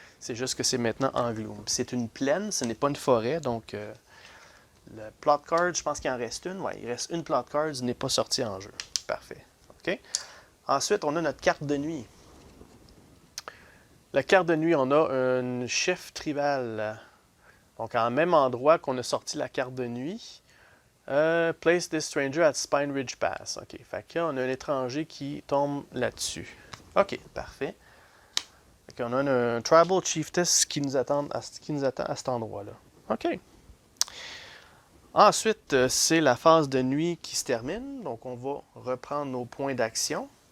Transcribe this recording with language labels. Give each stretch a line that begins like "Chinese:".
French: C'est juste que c'est maintenant en gloom. C'est une plaine, ce n'est pas une forêt, donc le plot card, je pense qu'il en reste une. Oui, il reste une plot card, il n'est pas sorti en jeu. Parfait. OK. Ensuite, on a notre carte de nuit. La carte de nuit, on a un chef tribal. Donc, en même endroit qu'on a sorti la carte de nuit.
English: Place this stranger at Spine Ridge Pass. OK.
French: Fait que là, on a un étranger qui tombe là-dessus. OK, parfait. Fait qu'on a un Tribal Chiefess qui nous attend à cet endroit-là. OK. Ensuite, c'est la phase de nuit qui se termine. Donc, on va reprendre nos points d'action.